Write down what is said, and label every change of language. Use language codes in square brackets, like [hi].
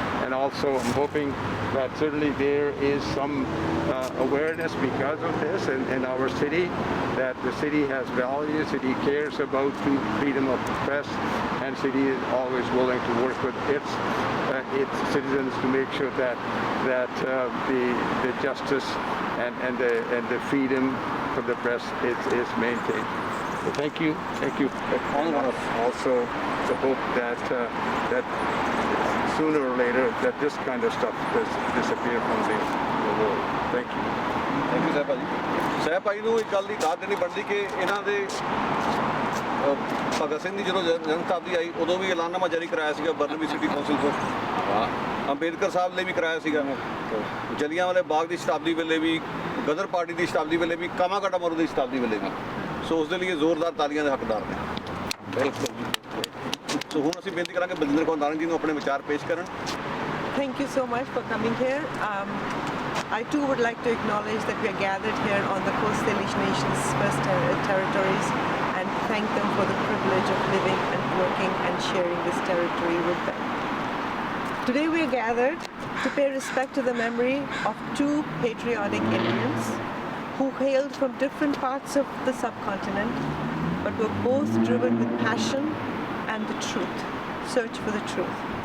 [en] And also I'm hoping that certainly there is some awareness because of this in our city, that the city has values, city cares about freedom of the press, and city is always willing to work with its citizens to make sure that the justice and the freedom of the press is maintained. So thank you. I also hope that sooner or later that this kind of stuff does disappear from the world. Thank you. Thank you [pa] ਸਾਹਿਬ ਭਾਜੀ। ਸਾਹਿਬ ਭਾਜੀ ਨੂੰ ਇੱਕ ਗੱਲ ਦੀ ਦਾਦ ਦੇਣੀ ਬਣਦੀ ਕਿ ਇਹਨਾਂ ਦੇ ਭਗਤ ਸਿੰਘ ਦੀ ਜਦੋਂ ਜਨਮ ਸ਼ਤਾਬਦੀ ਆਈ, ਉਦੋਂ ਵੀ ਐਲਾਨਨਾਮਾ ਜਾਰੀ ਕਰਾਇਆ ਸੀਗਾ ਬਰਨਾਬੀ ਸਿਟੀ ਕੌਂਸਲ ਤੋਂ। ਅੰਬੇਦਕਰ ਸਾਹਿਬ ਲਈ ਵੀ ਕਰਾਇਆ ਸੀਗਾ, ਜਲਿਆਂਵਾਲੇ ਬਾਗ ਦੀ ਸ਼ਤਾਬਦੀ ਵੇਲੇ ਵੀ, ਗਦਰ ਪਾਰਟੀ ਦੀ ਸ਼ਤਾਬਦੀ ਵੇਲੇ ਵੀ, ਕਾਮਾਗਾਟਾ ਮਰੂ ਦੀ ਸ਼ਤਾਬਦੀ ਵੇਲੇ ਵੀ। ਸੋ ਉਸ ਦੇ ਲਈ ਜ਼ੋਰਦਾਰ ਤਾਲੀਆਂ ਦੇ ਹੱਕਦਾਰ ਨੇ। ਬਿਲਕੁਲ। ਸੋ ਹੁਣ ਅਸੀਂ ਬੇਨਤੀ ਕਰਾਂਗੇ ਬਲਜਿੰਦਰ ਕੌਰ ਦਾਨੀ ਜੀ ਨੂੰ ਆਪਣੇ ਵਿਚਾਰ ਪੇਸ਼ ਕਰਨ। [en] Thank you so much for coming here. I too would like to acknowledge that we are gathered here on the Coast Salish Nation's first territories, and thank them for the privilege of living and working and sharing this territory with them. Today we are gathered to pay respect to the memory of two patriotic Indians who hailed from different parts of the subcontinent, but were both driven with passion and the truth. search for the truth.